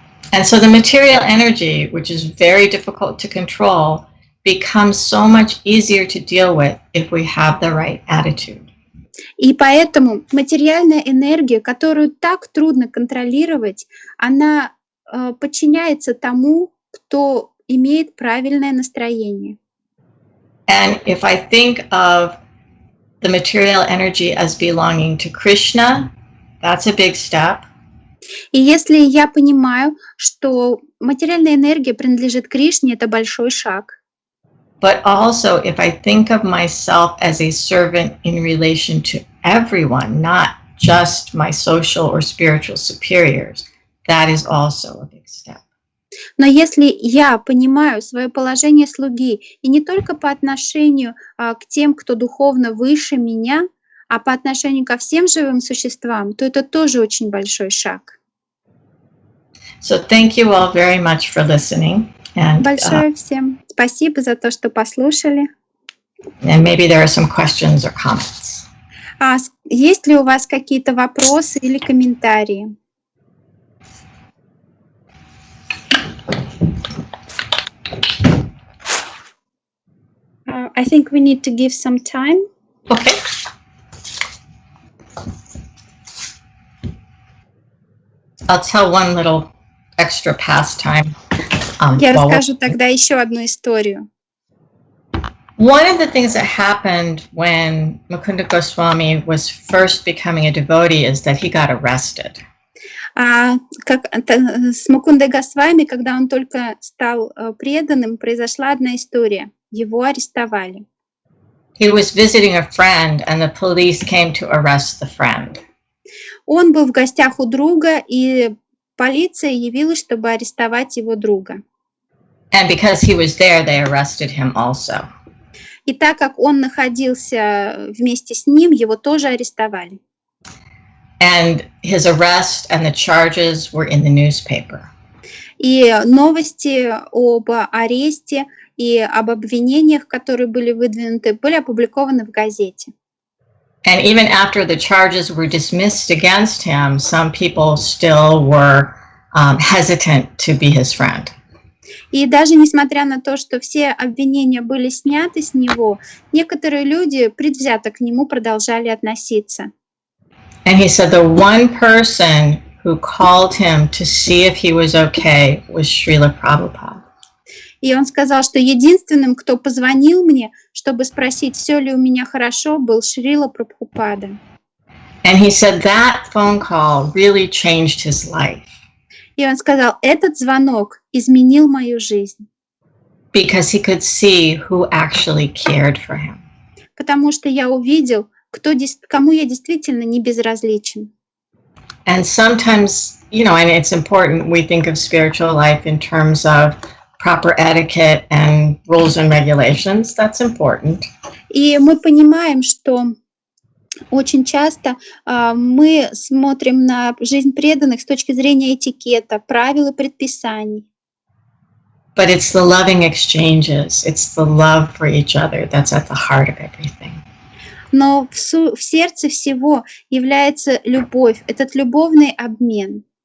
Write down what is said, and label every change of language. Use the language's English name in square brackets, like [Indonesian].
[English] And so the material energy, which is very difficult to control, becomes so much easier to deal with if we have the right attitude. [Russian] И поэтому материальная энергия, которую так трудно контролировать, она подчиняется тому, кто имеет правильное настроение. [English] And if I think of the material energy as belonging to Krishna, that's a big step. [Russian] И если я понимаю, что материальная энергия принадлежит Кришне, это большой шаг. [English] But also, if I think of myself as a servant in relation to everyone, not just my social or spiritual superiors, that is also a big step. [Russian] Но если я понимаю свое положение слуги, и не только по отношению к тем, кто духовно выше меня, а по отношению ко всем живым существам, то это тоже очень большой шаг. [English] So thank you all very much for listening. And, [Russian] Большое всем спасибо за то, что послушали. [English] And maybe there are some questions or comments. [Russian] Есть ли у вас какие-то вопросы или комментарии? [English] I think we need to give some time. Okay. I'll tell one little extra pastime. [Russian] Я расскажу тогда еще одну историю. [English] One of the things that happened when Mukunda Goswami was first becoming a devotee is that he got arrested. [Russian] С Мукундой Госвами, когда он только стал преданным, произошла одна история. Его арестовали. [English] He was visiting a friend, and the police came to arrest the friend. [Russian] Он был в гостях у друга, и полиция явилась, чтобы арестовать его друга. [English] And because he was there, they arrested him also. [Russian] И так как он находился вместе с ним, его тоже арестовали. [English] And his arrest and the charges were in the newspaper. [Russian] И новости об аресте и об обвинениях, которые были выдвинуты, были опубликованы в газете. [English] And even after the charges were dismissed against him, some people still were hesitant to be his friend. [Russian] И даже несмотря на то, что все обвинения были сняты с него, некоторые люди предвзято к нему продолжали относиться. [English] And he said the one person who called him to see if he was okay was Srila Prabhupada. [Russian] И он сказал, что единственным, кто позвонил мне, чтобы спросить, все ли у меня хорошо, был Шрила Прабхупада. [English] And he said that phone call really changed his life. [Russian] И он сказал, этот звонок изменил мою жизнь. [English] Because he could see who actually cared for him. [Russian] Потому что я увидел, кому я действительно не безразличен. [English] And sometimes, and it's important, we think of spiritual life in terms of proper etiquette and rules and regulations. That's important. [Russian] И мы понимаем, что очень часто мы смотрим на жизнь преданных с точки зрения этикета, правил и предписаний. [English] But it's the loving exchanges, it's the love for each other that's at the heart of everything. [Russian] Но в сердце всего является любовь, этот любовный обмен.